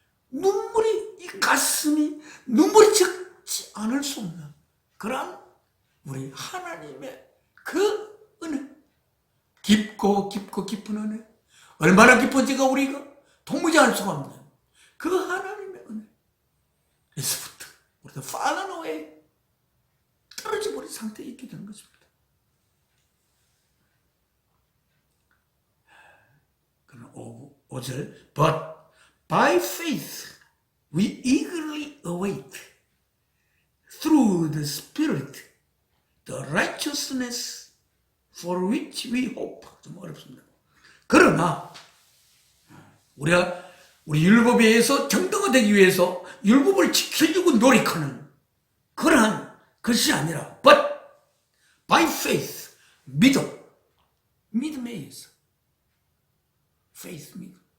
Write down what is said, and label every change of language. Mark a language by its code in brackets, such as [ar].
[ko] 눈물이, 이 가슴이 눈물이 적지 않을 수 없는 그러한 우리 하나님의 그 은혜, 깊고 깊고 깊은 은혜, 얼마나 깊은지가 우리가 도무지 알 수가 없는 그 하나님의 은혜에서부터 우리가 fallen away, 떨어져 버린 상태에 있게 되는 것입니다. [en] 그러나 5절, but by faith we eagerly await through the Spirit the righteousness for which we hope. [ko] 좀 어렵습니다. 그러나 우리 율법에 의해서 정당화되기 위해서 율법을 지키려고 노력하는 그러한 것이 아니라 but by faith, 믿음에 의해서, faith, 믿음.